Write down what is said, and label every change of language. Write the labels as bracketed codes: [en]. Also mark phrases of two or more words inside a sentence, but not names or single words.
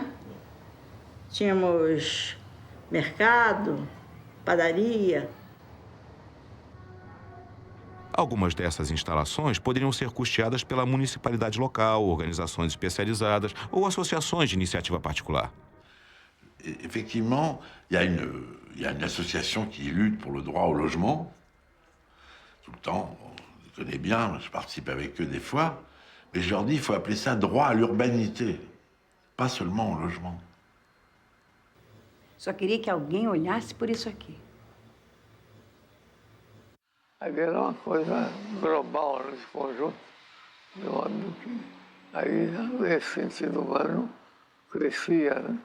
[pt] Tínhamos mercado, padaria. Algumas dessas instalações poderiam ser custeadas pela municipalidade local, organizações especializadas ou associações de iniciativa particular. [fr] Effectivement, il y a une association qui lutte pour le droit au logement. Tout le temps, on les connaît bien, je participe avec eux des fois. Mais je leur dis, il faut appeler ça droit à l'urbanité, pas seulement au logement. [pt] Só queria que alguém olhasse por isso aqui. Havia uma coisa global nesse conjunto, de modo que aí, nesse sentido humano, crescia, né?